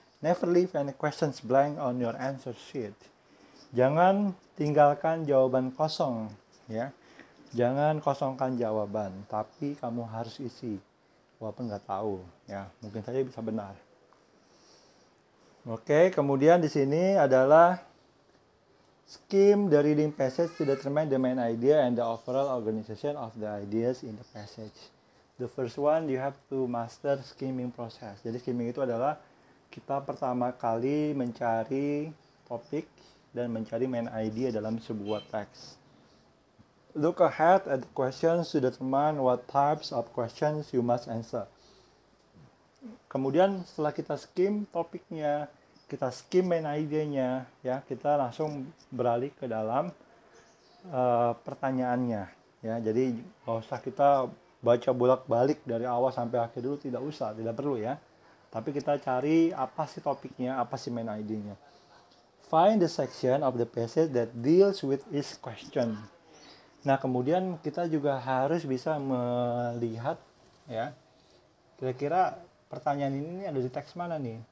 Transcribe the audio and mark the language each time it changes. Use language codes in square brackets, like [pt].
[en] Never leave any questions blank on your answer sheet. [id] Jangan tinggalkan jawaban kosong ya. Jangan kosongkan jawaban, tapi kamu harus isi. Walaupun nggak tahu, ya mungkin saja bisa benar. Oke, kemudian di sini adalah [en] skim the reading passage to determine the main idea and the overall organization of the ideas in the passage. The first one, you have to master skimming process. [id] Jadi skimming itu adalah kita pertama kali mencari topik dan mencari main idea dalam sebuah teks. [en] Look ahead at the questions to determine what types of questions you must answer. [id] Kemudian setelah kita skim topiknya, kita skim main idenya, ya kita langsung beralih ke dalam pertanyaannya. Ya, jadi nggak usah kita baca bolak-balik dari awal sampai akhir dulu, tidak usah, tidak perlu ya. Tapi kita cari apa sih topiknya, apa sih main idenya. [en] Find the section of the passage that deals with each question. [id] Nah, kemudian kita juga harus bisa melihat ya, kira-kira pertanyaan ini ada di teks mana nih?